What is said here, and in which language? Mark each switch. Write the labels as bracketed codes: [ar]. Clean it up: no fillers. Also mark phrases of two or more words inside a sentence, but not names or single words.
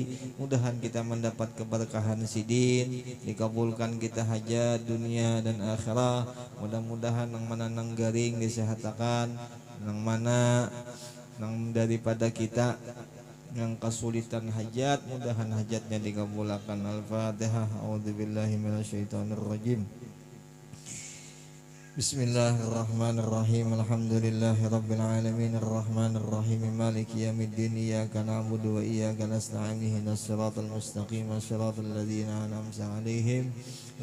[bjn] Mudahan kita mendapat keberkahan sidin, dikabulkan kita hajat dunia dan akhirah. Mudah-mudahan yang mana nang garing disehatakan, yang mana nang daripada kita yang kesulitan hajat, mudahan hajatnya dikabulkan. Al-Fatihah. [ar] أعوذ بالله من الشيطان الرجيم بسم الله الرحمن الرحيم. الحمد لله رب العالمين الرحمن الرحيم مالك يوم الدين إياك نعبد وإياك نستعين اهدنا الصراط المستقيم صراط الذين أنعمت عليهم